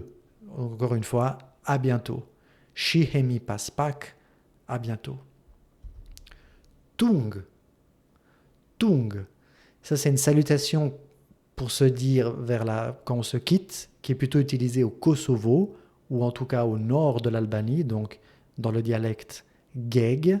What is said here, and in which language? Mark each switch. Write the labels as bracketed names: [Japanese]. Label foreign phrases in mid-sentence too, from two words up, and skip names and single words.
[French] Encore une fois, à bientôt. [Albanian] Shihemi pas pak, [French] à bientôt. [Albanian] Tung. Tung. [French] Ça, c'est une salutation pour se dire quand on se quitte, qui est plutôt utilisée au Kosovo, ou en tout cas au nord de l'Albanie, donc dans le dialecte Geg.